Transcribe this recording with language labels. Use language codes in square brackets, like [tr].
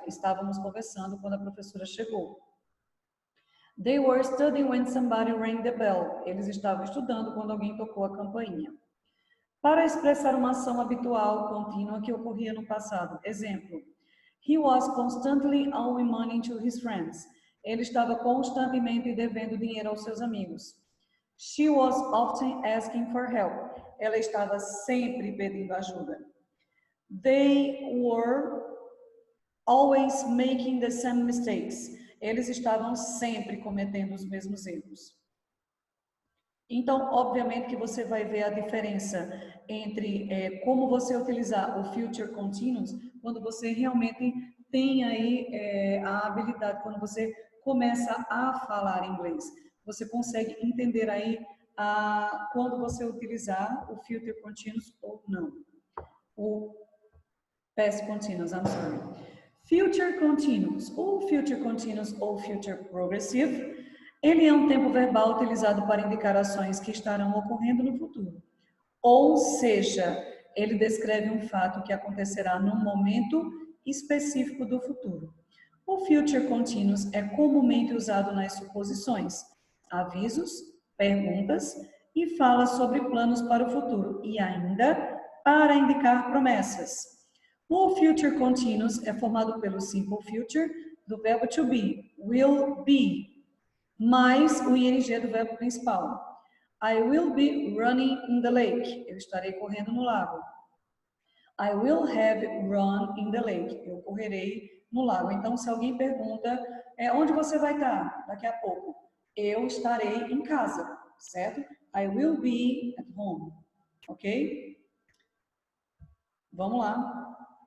[pt] Estávamos conversando quando a professora chegou. [en] They were studying when somebody rang the bell. [pt] Eles estavam estudando quando alguém tocou a campainha. Para expressar uma ação habitual, contínua, que ocorria no passado. Exemplo. [en] He was constantly owing money to his friends. [pt] Ele estava constantemente devendo dinheiro aos seus amigos. [en] She was often asking for help. [pt] Ela estava sempre pedindo ajuda. [en] They were always making the same mistakes. [pt] Eles estavam sempre cometendo os mesmos erros. Então, obviamente que você vai ver a diferença entre como você utilizar o future continuous quando você realmente tem aí a habilidade, quando você começa a falar inglês. Você consegue entender aí quando você utilizar o future continuous ou não. [en] O past continuous, I'm sorry. [pt] Future continuous, ou future continuous ou future progressive, ele é um tempo verbal utilizado para indicar ações que estarão ocorrendo no futuro. Ou seja, ele descreve um fato que acontecerá num momento específico do futuro. O future continuous é comumente usado nas suposições, avisos, perguntas e fala sobre planos para o futuro e ainda para indicar promessas. O future continuous é formado pelo simple future do verbo to be, will be, mais o ing do verbo principal. [en] I will be running in the lake. [pt] Eu estarei correndo no lago. [en] I will have run in the lake. [pt] Eu correrei no lago. Então, se alguém pergunta, onde você vai estar daqui a pouco? Eu estarei em casa, certo? [en] I will be at home. Ok? [pt] Vamos lá.